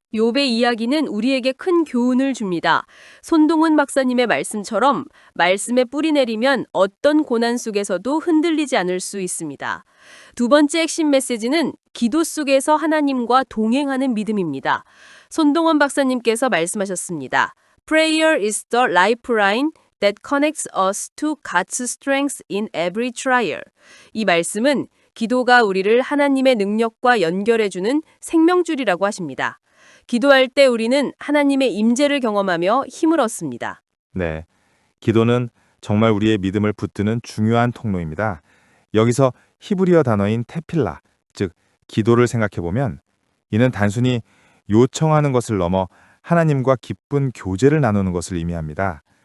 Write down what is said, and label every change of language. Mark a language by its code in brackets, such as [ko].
[ko] 욥의 이야기는 우리에게 큰 교훈을 줍니다. 손동훈 박사님의 말씀처럼 말씀에 뿌리내리면 어떤 고난 속에서도 흔들리지 않을 수 있습니다. 두 번째 핵심 메시지는 기도 속에서 하나님과 동행하는 믿음입니다. 손동훈 박사님께서 말씀하셨습니다. [en] Prayer is the lifeline that connects us to God's strength in every trial. [ko] 이 말씀은 기도가 우리를 하나님의 능력과 연결해주는 생명줄이라고 하십니다. 기도할 때 우리는 하나님의 임재를 경험하며 힘을 얻습니다. 네, 기도는 정말 우리의 믿음을 붙드는 중요한 통로입니다. 여기서 히브리어 단어인 테필라, 즉 기도를 생각해보면 이는 단순히 요청하는 것을 넘어 하나님과 기쁜 교제를 나누는 것을 의미합니다.